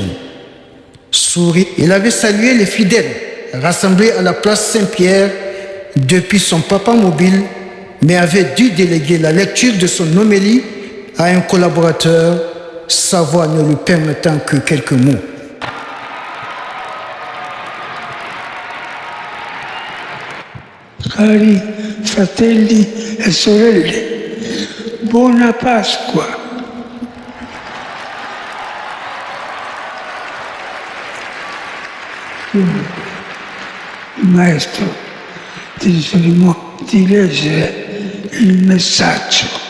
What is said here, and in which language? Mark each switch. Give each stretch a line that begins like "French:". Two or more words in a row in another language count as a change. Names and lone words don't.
French: Souri, il avait salué les fidèles rassemblés à la place Saint-Pierre depuis son papa mobile, mais avait dû déléguer la lecture de son homélie à un collaborateur, sa voix ne lui permettant que quelques mots.
Italian: Cari fratelli e sorelle, buona Pasqua. Il maestro di leggere il messaggio.